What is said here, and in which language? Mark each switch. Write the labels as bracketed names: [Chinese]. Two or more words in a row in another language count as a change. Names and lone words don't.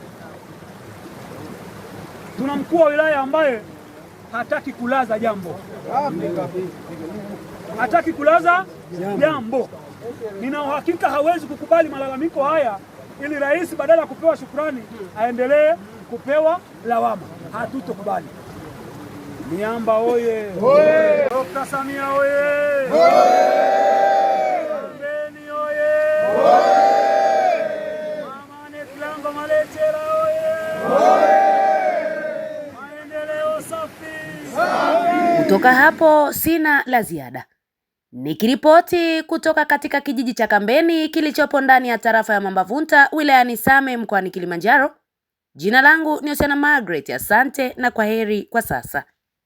[Swahili] Tuna mkuu wa wilaya ambaye hataki kulaza jambo. Hataki kulaza jambo. Nina uhakika hawezi kukubali malalamiko haya ili rais badala ya kupewa shukrani aendelee kupewa lawama. Hatutokubali. Miamba oye! Oye! Dr. Samia oye! Oye! Kambeni oye! Oye! Mama Anne Kilango Malecela oye! Oye! Maendeleo safi! Kutoka hapo sina la ziada. Nikiripoti kutoka katika kijiji cha Kambeni kilichopo ndani ya tarafa ya Mambavunta wilayani Same mkoani Kilimanjaro. Jina langu ni Osiana Margaret. Asante na kwaheri kwa sasa.